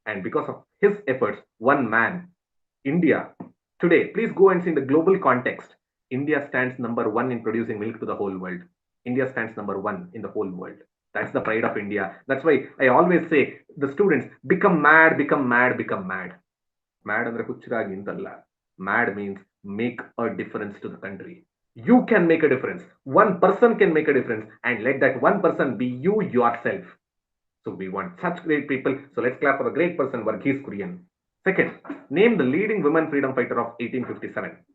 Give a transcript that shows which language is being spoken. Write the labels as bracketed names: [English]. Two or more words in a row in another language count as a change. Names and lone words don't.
[English] And because of his efforts, one man, India, today, please go and see in the global context, India stands number one in producing milk to the whole world. India stands number one in the whole world. That's the pride of India. That's why I always say, the students, become mad, become mad, become mad. [Kannada] Mad ಅಂದ್ರೆ ಹುಚ್ಚರಾಗಿ ಅಂತಲ್ಲ. [English] Mad means make a difference to the country. You can make a difference. One person can make a difference, and let that one person be you yourself. So we want such great people. So let's clap for the great person, Varghese Kurian. Second, name the leading women freedom fighter of 1857.